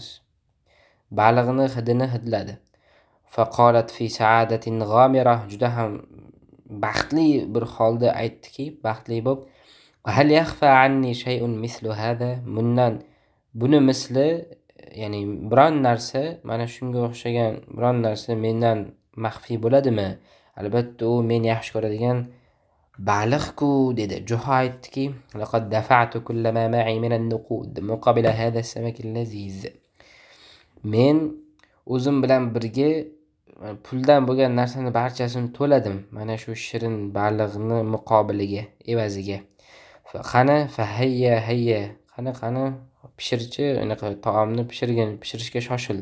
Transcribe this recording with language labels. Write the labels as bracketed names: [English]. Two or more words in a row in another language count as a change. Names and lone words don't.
[Uzbek] Baliqni hidini hidladi. [Arabic] فقالت في سعادة غامرة, [Uzbek] juda ham baxtli bir holda aytdiki, baxtli bo'lib, [Arabic] هل يخفى عني شيء مثل هذا, [Uzbek] buni misli, ya'ni biron narsa, mana shunga o'xshagan biron narsa mendan maxfi bo'ladimi? Albatta u men yaxshi ko'radigan baliq-ku dedi. Juho aytdiki, [Arabic] لقد دفعت كل ما معي من النقود مقابل هذا السمك اللذيذ. [Uzbek] Men o'zim bilan birga puldan bo'lgan narsani barchasini to'ladim. Mana shu shirin baliqni muqobiliga, evaziga. Qani hayya. Qani pishirchi, anaqa taomni pishirishga shoshil.